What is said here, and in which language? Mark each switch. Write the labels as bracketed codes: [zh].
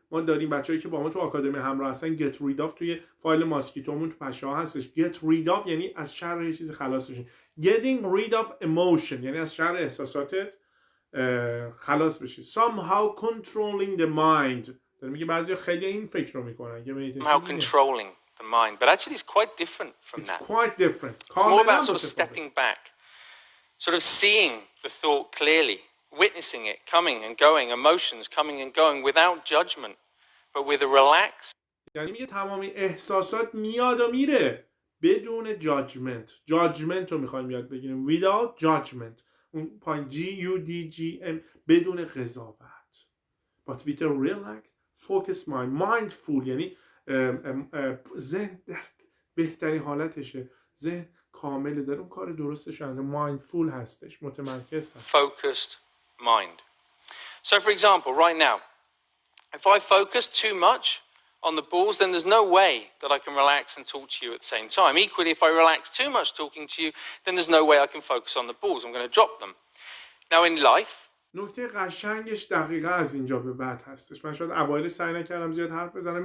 [fa] ما داریم بچه‌ای که با ما تو آکادمی همراه هستن [en] get rid of [fa] توی فایل ماسکیتومون تو پشه ها هستش. [en] get rid of [fa] یعنی از شر یه چیزی خلاص بشین. [en] getting rid of emotion [fa] یعنی از شر احساساتت خلاص بشی. [en] somehow controlling the mind. [fa] میگه بعضیا خیلی این فکر رو میکنن که meditation [en] How controlling the mind, but actually it's quite different from that. It's quite different. It's more about sort of stepping back, sort of seeing the thought clearly, witnessing it coming and going, emotions coming and going without judgment, but with a relaxed. [fa] یعنی میگه تمامی احساسات میاد و میره بدون جاجمنت رو میخوایم یاد بگیریم. [en] without judgment. [fa] اون پایین GUDGM بدون قضاوت. [en] but with a relaxed focus mind. [fa] mindful یعنی ذهن در بهترین حالتشه، ذهن کامله، داره اون کار درستش انجام. mindful هستش، متمرکز هست. [en] Focused mind. So for example, right now, if I focus too much on the balls, then there's no way that I can relax and talk to you at the same time. Equally, if I relax too much talking to you, then there's no way I can focus on the balls. I'm going to drop them. Now in life, [fa] نکته قشنگش دقیقا از اینجا به بعد هستش. من شاید اوایل سعی نکردم زیاد حرف بزنم.